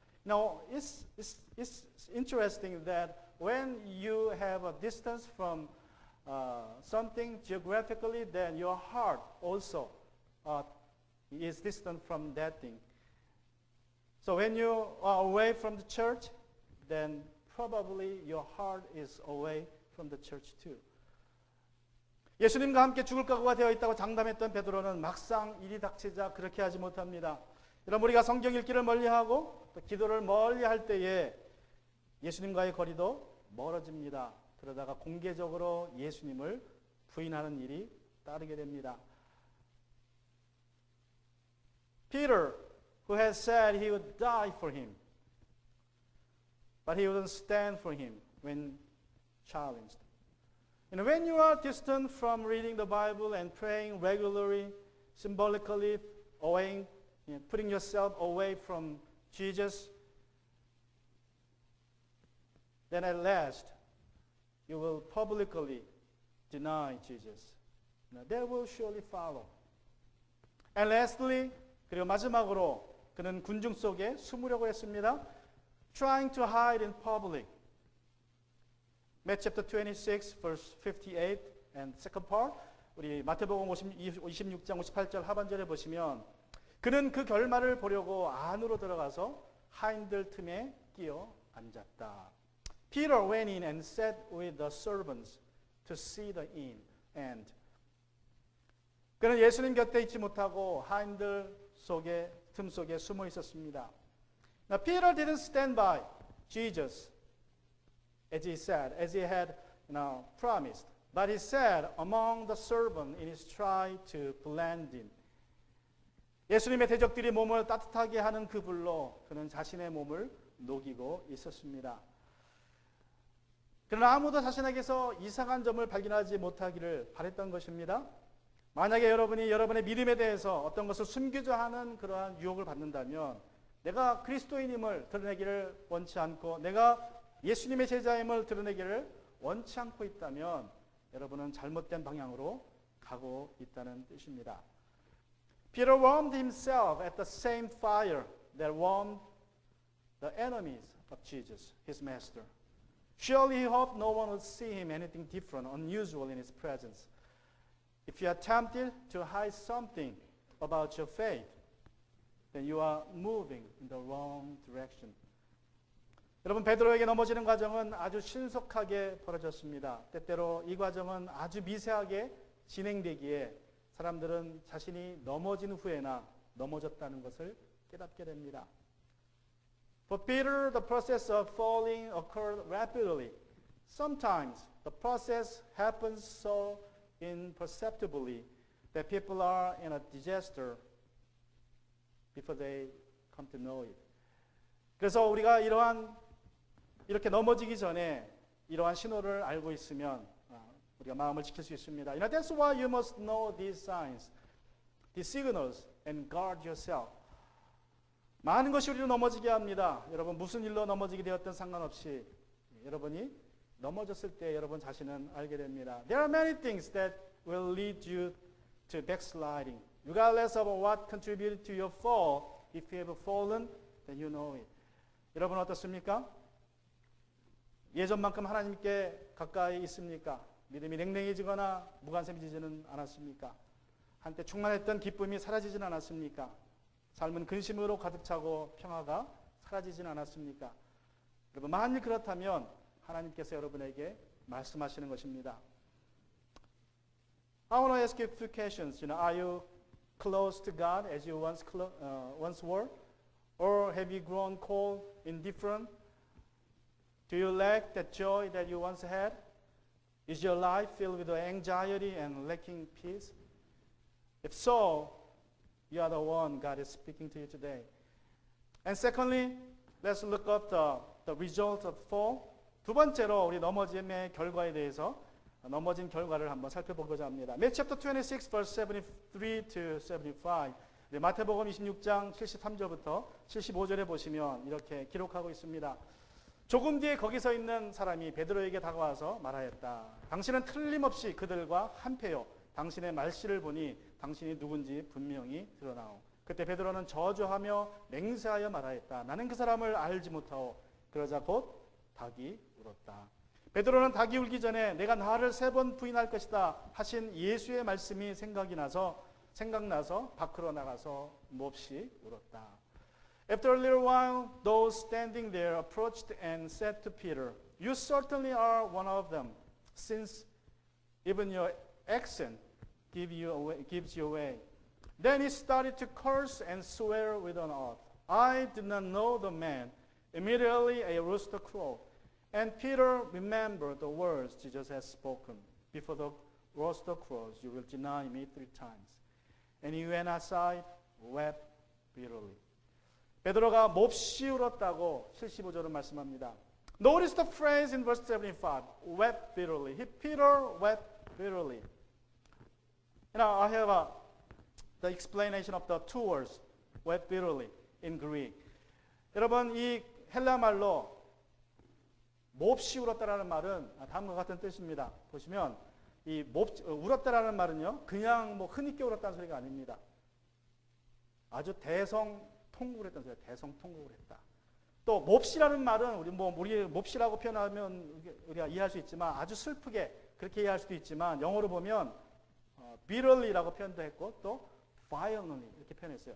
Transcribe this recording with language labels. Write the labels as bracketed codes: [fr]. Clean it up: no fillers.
[en] Now, it's interesting that when you have a distance from something geographically, then your heart also is distant from that thing. So when you are away from the church, then probably your heart is away from the church too. [ko] 예수님과 함께 죽을 각오가 되어 있다고 장담했던 베드로는 막상 일이 닥치자 그렇게 하지 못합니다. 여러분, 우리가 성경 읽기를 멀리하고 또 기도를 멀리할 때에 예수님과의 거리도 멀어집니다. 그러다가 공개적으로 예수님을 부인하는 일이 따르게 됩니다. [en] Peter, who had said he would die for him, but he wouldn't stand for him when challenged. And when you are distant from reading the Bible and praying regularly, symbolically away, putting yourself away from Jesus, then at last you will publicly deny Jesus. That will surely follow. And lastly, [ko] 그리고 마지막으로 그는 군중 속에 숨으려고 했습니다. [en] Trying to hide in public. Matthew chapter 26, verse 58 and second part. [ko] 우리 마태복음 26장 58절 하반절에 보시면 그는 그 결말을 보려고 안으로 들어가서 하인들 틈에 끼어 앉았다. [en] Peter went in and sat with the servants to see the end. [ko] 그는 예수님 곁에 있지 못하고 하인들 속에 틈 속에 숨어 있었습니다. [en] Now Peter didn't stand by Jesus as he said, as he had promised, but he sat among the servants in his try to blend in. [ko] 예수님의 대적들이 몸을 따뜻하게 하는 그 불로 그는 자신의 몸을 녹이고 있었습니다. 그러나 아무도 자신에게서 이상한 점을 발견하지 못하기를 바랬던 것입니다. 만약에 여러분이 여러분의 믿음에 대해서 어떤 것을 숨기자 하는 그러한 유혹을 받는다면 내가 그리스도인임을 드러내기를 원치 않고 내가 예수님의 제자임을 드러내기를 원치 않고 있다면 여러분은 잘못된 방향으로 가고 있다는 뜻입니다. [en] Peter warmed himself at the same fire that warmed the enemies of Jesus, his master. Surely he hoped no one would see him anything different, unusual in his presence. If you are tempted to hide something about your faith, then you are moving in the wrong direction. [ko] 여러분, 베드로에게 넘어지는 과정은 아주 신속하게 벌어졌습니다. 때때로 이 과정은 아주 미세하게 진행되기에 사람들은 자신이 넘어진 후에나 넘어졌다는 것을 깨닫게 됩니다. [en] For Peter, the process of falling occurred rapidly. Sometimes the process happens so imperceptibly that people are in a disaster before they come to know it. [ko] 그래서 우리가 이렇게 넘어지기 전에 이러한 신호를 알고 있으면 우리가 마음을 지킬 수 있습니다. [en] That's why you must know these signs, these signals, and guard yourself. [ko] 많은 것이 우리를 넘어지게 합니다. 여러분 무슨 일로 넘어지게 되었든 상관없이 여러분이 넘어졌을 때 여러분 자신은 알게 됩니다. [en] There are many things that will lead you to backsliding. Regardless of what contributed to your fall, if you have fallen, then you know it. [ko] 여러분 어떻습니까? 예전만큼 하나님께 가까이 있습니까? 믿음이 냉랭해지거나 무관심해지지는 않았습니까? 한때 충만했던 기쁨이 사라지진 않았습니까? 삶은 근심으로 가득 차고 평화가 사라지진 않았습니까? 여러분 만일 그렇다면 하나님께서 여러분에게 말씀하시는 것입니다. [en] I want to ask you a few questions. Are you close to God as you once were? Or have you grown cold, indifferent? Do you lack that joy that you once had? Is your life filled with anxiety and lacking peace? If so, you are the one God is speaking to you today. And secondly, let's look up the result of fall. [ko] 두 번째로 우리 넘어짐의 결과에 대해서 넘어진 결과를 한번 살펴보고자 합니다. [en] Matthew chapter 26, verse 73 to 75. [ko] 마태복음 26장 73절부터 75절에 보시면 이렇게 기록하고 있습니다. 조금 뒤에 거기 서 있는 사람이 베드로에게 다가와서 말하였다. 당신은 틀림없이 그들과 한패요. 당신의 말씨를 보니 당신이 누군지 분명히 드러나오. 그때 베드로는 저주하며 맹세하여 말하였다. 나는 그 사람을 알지 못하오. 그러자 곧 닭이 울었다. 베드로는 닭이 울기 전에 내가 나를 3번 부인할 것이다 하신 예수의 말씀이 생각나서 밖으로 나가서 몹시 울었다. [en] After a little while, those standing there approached and said to Peter, "You certainly are one of them, since even your accent gives you away." Then he started to curse and swear with an oath. I did not know the man. Immediately a rooster crowed, and Peter remembered the words Jesus had spoken. Before the rooster crows, you will deny me 3 times. And he went outside, wept bitterly. [ko] 베드로가 몹시 울었다고 75절은 말씀합니다. [en] Notice the phrase in verse 75. Wept bitterly. Peter wept bitterly. I have the explanation of the two words. Wept bitterly in Greek. [ko] 여러분 이 헬라 말로 몹시 울었다라는 말은 다음과 같은 뜻입니다. 보시면 이 울었다라는 말은요, 그냥 뭐 흔히께 울었다는 소리가 아닙니다. 아주 대성통곡을 했다는 소리예요. 대성통곡을 했다. 또 몹시라는 말은 우리 몹시라고 표현하면 우리가 이해할 수 있지만 아주 슬프게 그렇게 이해할 수도 있지만 영어로 보면 bitterly라고 표현도 했고 또 violently 이렇게 표현했어요.